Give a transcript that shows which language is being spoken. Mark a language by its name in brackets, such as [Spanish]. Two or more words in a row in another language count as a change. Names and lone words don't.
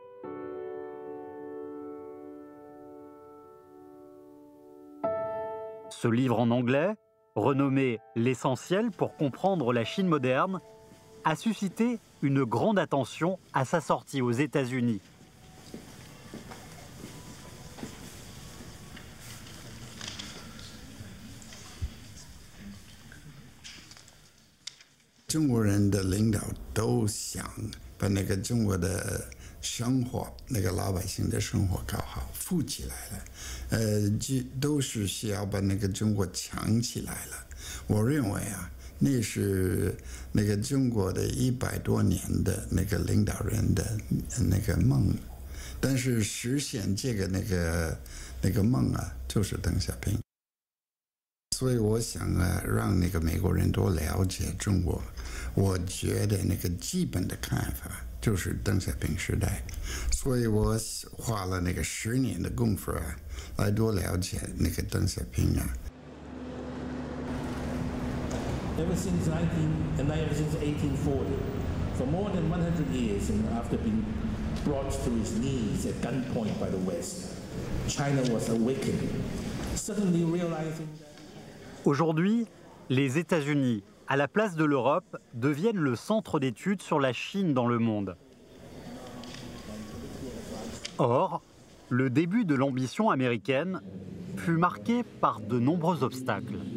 [French] Ce livre en anglais, renommé « L'essentiel pour comprendre la Chine moderne », a suscité une grande attention à sa sortie aux États-Unis. Les dirigeants [Chinese] 都想把那个中国的生活，那个老百姓的生活搞好，富起来了，都是需要把那个中国强起来了。我认为啊，那是那个中国的100多年的那个领导人的那个梦，但是实现这个那个梦啊，就是邓小平。所以我想啊，让那个美国人多了解中国。我觉得那个基本的看法就是邓小平时代，所以我花了那个10年的功夫啊，来多了解那个邓小平啊。 [English] Ever since 1840, for more than 100 years, and after being brought to its knees at gunpoint by the West, China was awakening, suddenly realizing that. [French] Aujourd'hui, les États-Unis, à la place de l'Europe, deviennent le centre d'études sur la Chine dans le monde. Or, le début de l'ambition américaine fut marqué par de nombreux obstacles.